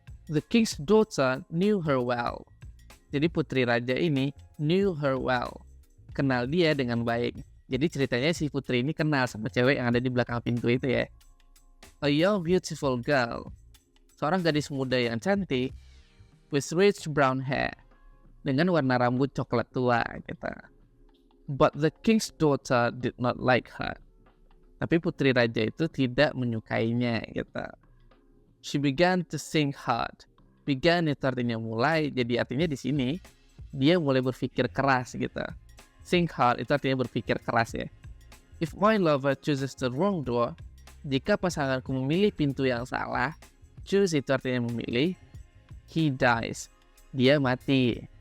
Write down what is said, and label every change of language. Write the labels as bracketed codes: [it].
[en] The king's daughter knew her well. [id] Jadi putri raja ini [en] knew her well. [id] Kenal dia dengan baik. Jadi ceritanya si putri ini kenal sama cewek yang ada di belakang pintu itu ya. [en] A young beautiful girl. [id] Seorang gadis muda yang cantik. [en] With rich brown hair. [id] Dengan warna rambut coklat tua gitu. [en] But the king's daughter did not like her. [id] Tapi putri raja itu tidak menyukainya gitu. [en] She began to think hard. [id] Began itu artinya mulai, jadi artinya di sini dia mulai berpikir keras gitu. Think hard itu artinya berpikir keras ya. [en] If my lover chooses the wrong door, [id] jika pasanganku memilih pintu yang salah, choose itu artinya memilih, [en] he dies. [id] Dia mati.